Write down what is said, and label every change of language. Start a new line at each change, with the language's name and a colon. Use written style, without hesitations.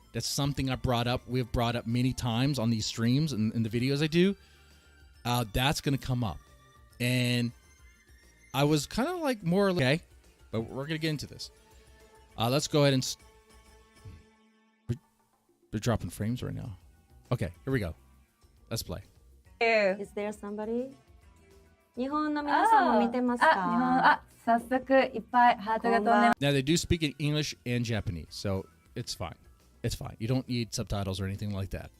English: That's something we've brought up many times on these streams and in the videos I do. That's going to come up. And I was kind of like more okay, but we're going to get into this. Let's go ahead and... They're dropping frames right now. Okay, here we go. Let's play. Is there somebody?
Japanese: 日本の皆さんも見てますか？早速いっぱいハートが飛んでます。
English: Now, they do speak in English and Japanese, so it's fine. It's fine. You don't need subtitles or anything like that.